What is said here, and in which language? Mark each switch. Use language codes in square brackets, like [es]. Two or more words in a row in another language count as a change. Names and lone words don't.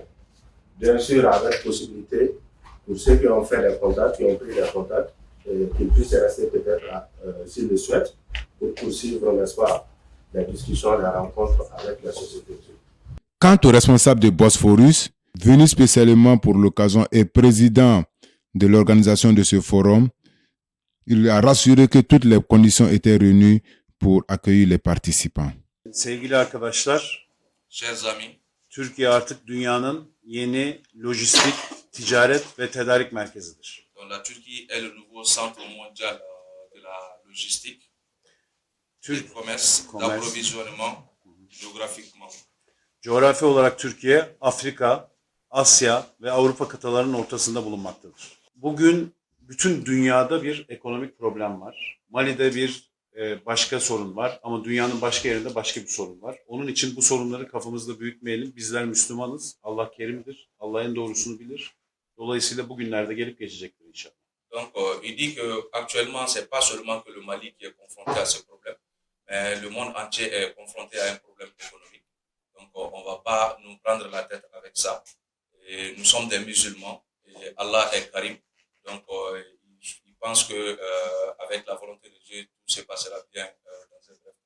[fr] Bien sûr, avec possibilité, pour ceux qui ont fait des contacts, qui ont pris des contacts, qu'ils puissent rester peut-être, s'ils le souhaitent, pour poursuivre, n'est-ce pas, les discussions, les rencontres avec la société. Quant au responsable de Bosphorus, venu spécialement pour l'occasion et président de l'organisation de ce forum, il a rassuré que toutes les conditions étaient réunies pour accueillir les participants. [tr] Sevgili arkadaşlar, [fr] Chers amis, [tr] Türkiye artık dünyanın yeni lojistik, ticaret ve tedarik merkezidir. [fr] donc la Turquie est le nouveau centre mondial de la logistique, du commerce, d'approvisionnement géographiquement. [tr] Coğrafi olarak Türkiye, Afrika, Asya ve Avrupa kıtalarının ortasında bulunmaktadır. Bugün bütün dünyada bir ekonomik problem var. Mali'de bir başka sorun var ama dünyanın başka yerinde başka bir sorun var. Onun için bu sorunları kafamızda büyütmeyelim. Bizler Müslümanız. Allah kerimdir. Allah en doğrusunu bilir. Dolayısıyla bugünlerde gelip geçecektir inşallah. [fr] Donc, il dit que actuellement, c'est pas seulement que le Mali qui est confronté à ce problème, mais le monde entier est confronté à un problème économique. Donc, on va pas nous prendre la tête avec ça. Et nous sommes des musulmans et Allah est Karim. Donc, il pense que avec la volonté de Dieu, tout se passera bien dans cette bref.